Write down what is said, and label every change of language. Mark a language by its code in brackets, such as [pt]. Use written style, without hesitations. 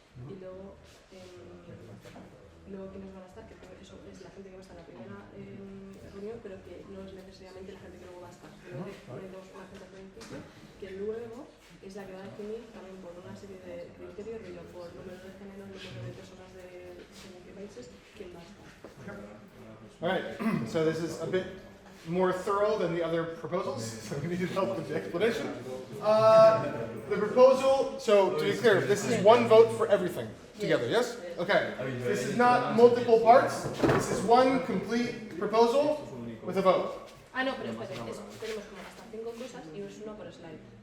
[es] Y luego quienes van a estar, que eso es la gente que va a estar en la primera reunión, pero que no es necesariamente la gente que luego va a estar. Ponemos una gente al principio, que luego es la que va a definir también por una serie de criterios, por número de género, número de personas de según qué países, quién va a estar. [en] Alright, so this is a bit more thorough than the other proposals, so we needed help with the explanation. The proposal, so to be clear, this is one vote for everything together, yes? Okay. This is not multiple parts, this is one complete proposal with a vote. [es] Ah, no, pero espérate, tenemos como hasta 5 cosas y es una por slide.